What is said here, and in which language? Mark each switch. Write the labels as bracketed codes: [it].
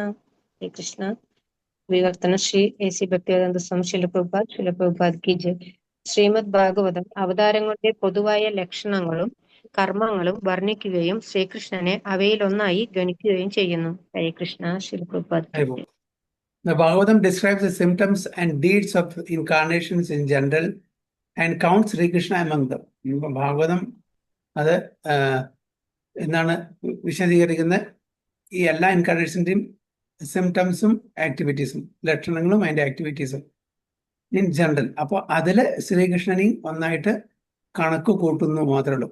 [ml] ഹരേ കൃഷ്ണ. വിവർത്തനം ശ്രീ A.C. ഭക്തിവേദാന്ത സ്വാമി ശില പ്രഭുപാദ് കി ജയ്. ശ്രീമദ് ഭാഗവതം അവതാരങ്ങളുടെ പൊതുവായ ലക്ഷണങ്ങളും കർമ്മങ്ങളും വർണ്ണിക്കുകയും ശ്രീകൃഷ്ണനെ അവയിലൊന്നായി ഗണിക്കുകയും ചെയ്യുന്നു. ഹരേ കൃഷ്ണ. ശില പ്രഭുപാദ് കി ജയ്. [en] The Bhagavatam describes the symptoms and deeds of incarnations in general and counts Sri Krishna among them. [ml] Bhagavatam അത് എന്താണ് വിശദീകരിക്കുന്ന ഈ എല്ലാ ഇൻകാർണേഷൻ്റെയും സിംറ്റംസും ആക്ടിവിറ്റീസും, ലക്ഷണങ്ങളും അതിൻ്റെ ആക്ടിവിറ്റീസും ഇൻ ജനറൽ. അപ്പോൾ അതിൽ ശ്രീകൃഷ്ണനെയും ഒന്നായിട്ട് കണക്ക് കൂട്ടുന്നു മാത്രമേ ഉള്ളൂ.